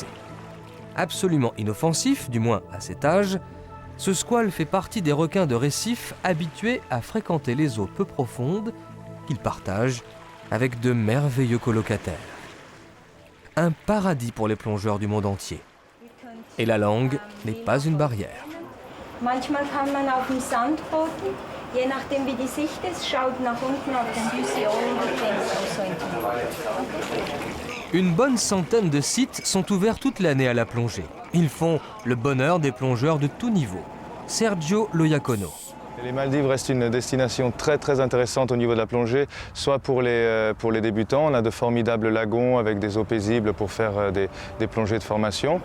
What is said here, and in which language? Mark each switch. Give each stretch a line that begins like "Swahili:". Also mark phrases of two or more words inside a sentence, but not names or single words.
French: Absolument inoffensif, du moins à cet âge, ce squale fait partie des requins de récif habitués à fréquenter les eaux peu profondes qu'ils partagent avec de merveilleux colocataires. Un paradis pour les plongeurs du monde entier. Et la langue n'est pas une barrière.
German: Manchmal kann man auf dem Sandboden, je nachdem wie die Sicht ist, schaut nach unten auf den Vision und denkt so in
French: Une bonne centaine de sites sont ouverts toute l'année à la plongée. Ils font le bonheur des plongeurs de tout niveau. Sergio Loyacono. Les Maldives restent une destination très intéressante au niveau de la plongée, soit pour les débutants, on a de formidables lagons avec des eaux paisibles pour faire des plongées de formation.